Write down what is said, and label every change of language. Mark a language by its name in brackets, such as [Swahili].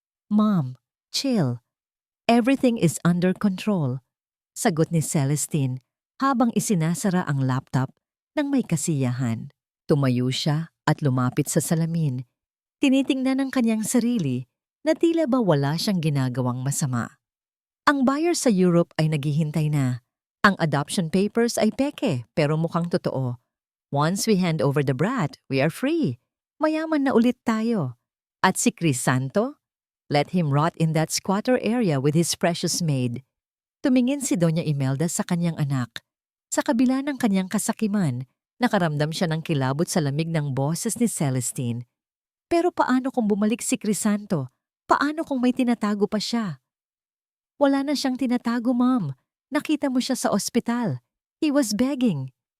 [English] Mom, chill. Everything is under control, [Filipino] sagot ni Celestine habang isinasara ang laptop ng may kasiyahan. Tumayo siya at lumapit sa salamin. Tinitingnan ng kanyang sarili na tila ba wala siyang ginagawang masama. Ang buyer sa Europe ay naghihintay na. Ang adoption papers ay peke pero mukhang totoo. [English] Once we hand over the brat, we are free. [Filipino] Mayaman na ulit tayo. At si Crisanto? [English] Let him rot in that squatter area with his precious maid. [Filipino] Tumingin si Doña Imelda sa kanyang anak. Sa kabila ng kanyang kasakiman, nakaramdam siya ng kilabot sa lamig ng boses ni Celestine. Pero paano kung bumalik si Crisanto? Paano kung may tinatago pa siya? Wala na siyang tinatago, Mom. Nakita mo siya sa ospital. [English] He was begging.